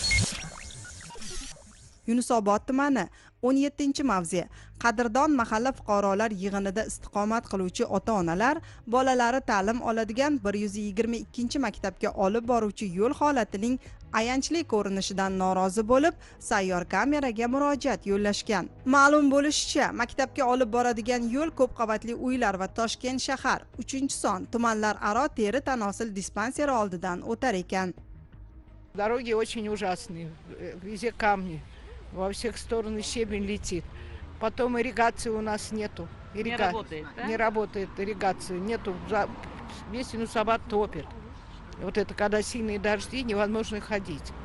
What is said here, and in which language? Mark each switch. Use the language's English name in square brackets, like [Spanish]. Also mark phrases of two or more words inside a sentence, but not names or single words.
[Uzbek] Yunusobod tumani 17-mavze Qadrdon mahalla fuqarolar yig'inida istiqomat qiluvchi ota-onalar bolalari ta'lim oladigan 122-maktabga olib boruvchi yo'l holatining ayanchli ko'rinishidan norozi bo'lib, sayyor kameraga murojaat yo'llashgan. Ma'lum bo'lishicha, maktabga olib boradigan yo'l ko'p qavatli uylar va Toshkent shahar 3-son tumanlar aro teri tanosil dispanseri oldidan o'tar ekan. [Russian] Дороги очень ужасные, везде камни, во всех сторонах щебень летит. Потом ирригации у нас нету. Не работает, да? Не работает ирригация, нету, весь Юнусабад топит. Вот это когда сильные дожди, невозможно ходить.